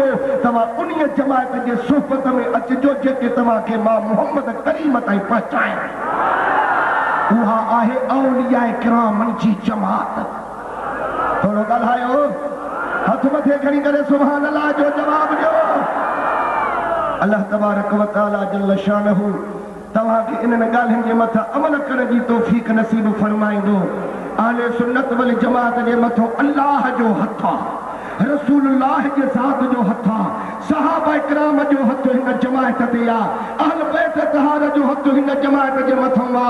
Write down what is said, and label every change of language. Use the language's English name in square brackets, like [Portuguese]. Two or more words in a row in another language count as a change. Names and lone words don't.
[Sindhi] तव्हां उन जमायत जे सुहबत में अचिजो जेके तव्हांखे मां मुहम्मद करीम ताईं पहुचाए। उहा आहे औलियाए किरामनि जी जमात। थोड़ो ॻाल्हायो, हथ मथे खणी करे [Arabic] سبحان الله [Sindhi] जो जवाब ॾियो। अल्लाह [Arabic] تبارك وتعالى جل شأنه [Sindhi] तव्हांखे इन्हनि ॻाल्हियुनि जे मथां अमल करण जी तौफ़ीक़ नसीब फरमाईंदो। [Arabic] أهل السنة والجماعة [Sindhi] जे मथां अल्लाह जो हथ आहे, रसूलुल्लाह जे ज़ात जो हथ आहे, सहाबा किराम जो हथ हिन जमायत ते आहे, अहल बैत तहार जो हथ हिन जमायत जे मथां आहे।